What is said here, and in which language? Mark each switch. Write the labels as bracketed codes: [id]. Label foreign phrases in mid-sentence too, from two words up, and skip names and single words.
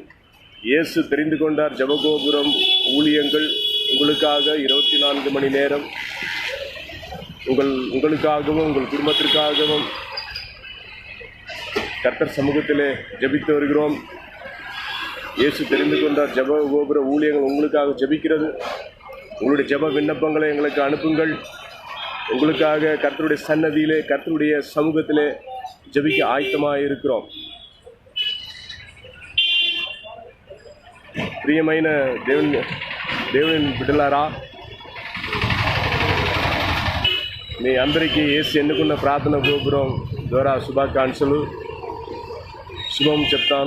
[ta] இயேசு தெரிந்து கொண்டார் ஜெபகோபுரம் ஊழியங்கள் உங்களுக்காக 24 மணி நேரம் உங்களுக்காகவும் உங்கள் குடும்பத்திற்காகவும் கர்த்தர் சமூகத்திலே ஜெபித்து வருகிறோம். இயேசு தெரிந்து கொண்டார் ஜெபகோபுர ஊழியங்கள் உங்களுக்காக ஜெபிக்கிறது. உங்களுடைய ஜெப விண்ணப்பங்களை எங்களுக்கு அனுப்புங்கள். உங்களுக்காக கர்த்தருடைய சன்னதியிலே, கர்த்தருடைய சமூகத்திலே ஜெபிக்க ஆயத்தமாக இருக்கிறோம். [te] ప్రియమైన దేవుని బిడ్డలారా, మీ అందరికీ యేసు ఎన్నుకున్న ప్రార్థన గోపురం ద్వారా శుభాకాంక్షలు, శుభం చెప్తాను.